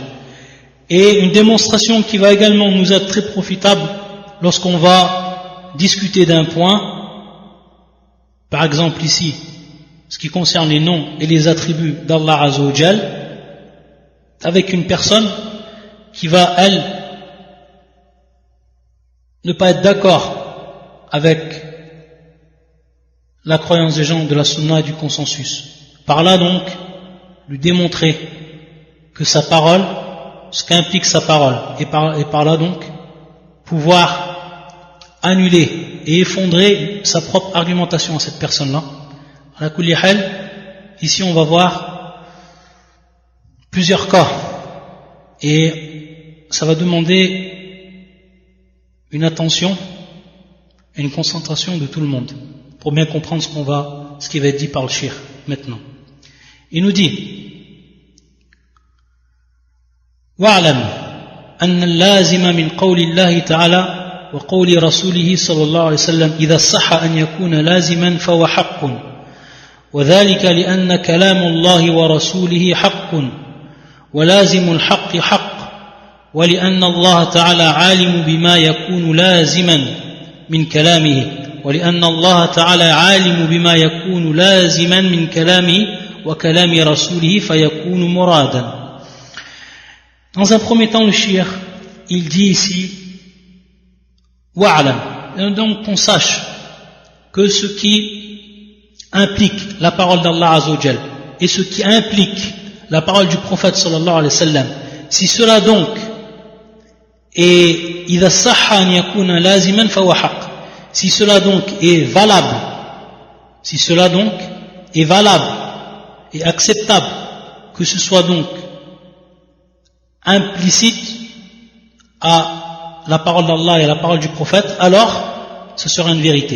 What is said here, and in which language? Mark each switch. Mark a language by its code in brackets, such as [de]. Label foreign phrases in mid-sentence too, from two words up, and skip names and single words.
[fr] Et une démonstration qui va également nous être très profitable lorsqu'on va discuter d'un point, par exemple ici, ce qui concerne les noms et les attributs d'Allah [ar] عز وجل, [fr] avec une personne qui va, elle, ne pas être d'accord avec la croyance des gens de la sunna et du consensus. Par là donc, lui démontrer que sa parole, ce qu'implique sa parole, et par là donc, pouvoir annuler et effondrer sa propre argumentation à cette personne-là. [ar] على كل حال, [fr] ici on va voir plusieurs cas, et ça va demander une attention et une concentration de tout le monde pour bien comprendre ce qui va être dit par le shir maintenant. Il nous dit [ar] وَاعْلَمْ أَنَّ اللَّازِمَ مِنْ قَوْلِ اللَّهِ تَعَالَى وَقَوْلِ رَسُولِهِ صلى الله عليه وسلم إذا صح أن يكون لازما فهو حق وذلك لأن كلام الله ورسوله حق ولازم الحق حق ولأن الله تعالى عالم بما يكون لازما من كلامه ولأن الله تعالى عالم بما يكون لازما من كلامه وكلام رسوله فيكون مرادا. [fr] Dans un premier temps, le cheikh, il dit ici wa'alam, donc qu'on sache que ce qui implique la parole d'Allah [ar] عز وجل [fr] et ce qui implique la parole du prophète [ar] صلى الله عليه وسلم, [fr] si cela donc [ar] est إذا صح أن يكون لازما فهو حق, [fr] si cela donc est valable, si cela donc est valable et acceptable, que ce soit donc implicite à la parole d'Allah et à la parole du prophète, alors ce sera une vérité.